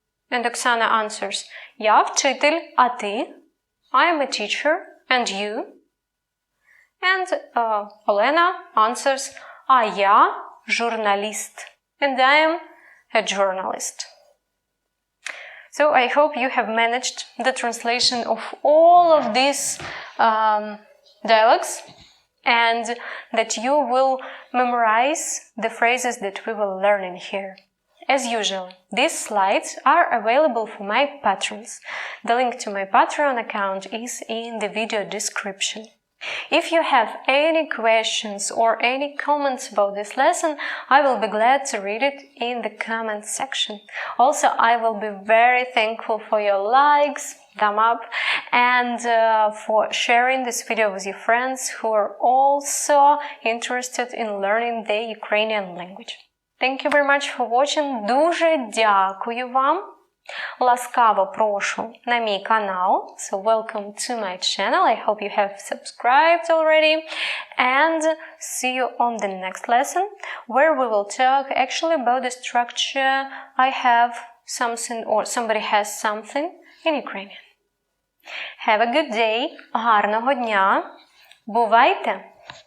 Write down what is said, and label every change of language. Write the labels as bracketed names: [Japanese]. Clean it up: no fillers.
[English] And Oksana answers, [Ukrainian] Я вчитель, а ти? [English] I am a teacher, and you? And Olena answers, [Ukrainian] А я журналіст, [English] and I am a journalist. So I hope you have managed the translation of all of these dialogues and that you will memorize the phrases that we will learn in here. As usual, these slides are available for my patrons. The link to my Patreon account is in the video description. If you have any questions or any comments about this lesson, I will be glad to read it in the comments section. Also, I will be very thankful for your likes, thumb up, and for sharing this video with your friends who are also interested in learning the Ukrainian language. Thank you very much for watching. [Ukrainian] Дуже дякую вам. Ласкаво прошу на мій канал. [English] So welcome to my channel. I hope you have subscribed already. And see you on the next lesson where we will talk actually about the structure I have something or somebody has something in Ukrainian. Have a good day. [Ukrainian] Гарного дня. Бувайте!